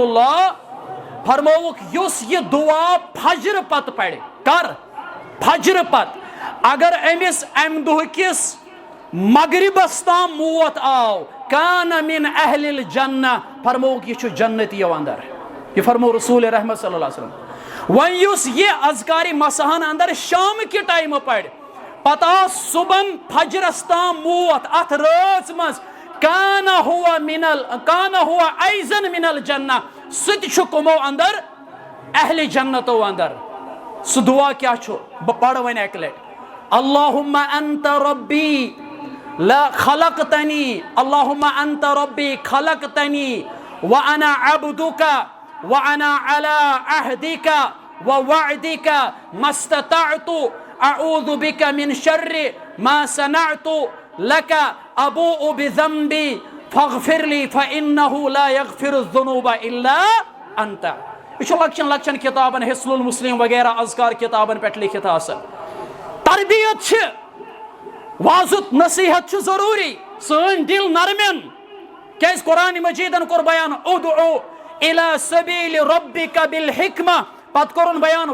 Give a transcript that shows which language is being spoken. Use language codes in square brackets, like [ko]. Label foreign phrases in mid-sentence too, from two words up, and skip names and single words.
[ks] اللہ فرمووُکھ یُس یہِ دعا فجرٕ پتہٕ پرِ کر فجرٕ پتہٕ اگر أمِس امہِ دۄہ کِس مغربس تام موت آو [ar] کان من اہل الجنہ [ks] فرمووُکھ یہِ چھُ جنتیو اندر یہ فرمو رسول رحمت [ar] صلی اللہ علیہ وسلم [ks] وۄنۍ یُس یہِ اذکارِ مساہن اندر شام کہِ ٹایمہٕ پرِ پتہٕ آو صبحن فجرس تام موت اتھ رٲژ منٛز کان [ar] ہوا ایزن من الجنہ [ks] سُہ تہِ چھُ کٕمو اندر اہلِ جنتو اندر سُہ دعا کیٛاہ چھُ بہٕ پرٕ وۄنۍ اکہِ لٹہِ [ar] اللہُمہ انت ربی خلقتنی اللہُمہ انت ربی خلقتنی وانا عبدک وانا علی عہدک ووعدک ما استطعت اعوذ بک من شر ما صنعت لک ابوء بذنبی فاغفر لی فانہ لا یغفر الذنوب الا انت [ks] یہ چھُ لۄکچن لۄکچن کتابن حصن المسلم وغیرہ اذکار کتابن پٮ۪ٹھ لیکھِتھ آسان تربیت چھِ واضح نصیحت چھُ ضروٗری سٲنۍ دل نرمن کیٛازِ قرآن مجیدن کوٚر بیان [ar] ادعو الی سبیل ربک بالحکمہ [ks] پتہٕ کوٚرُن بیان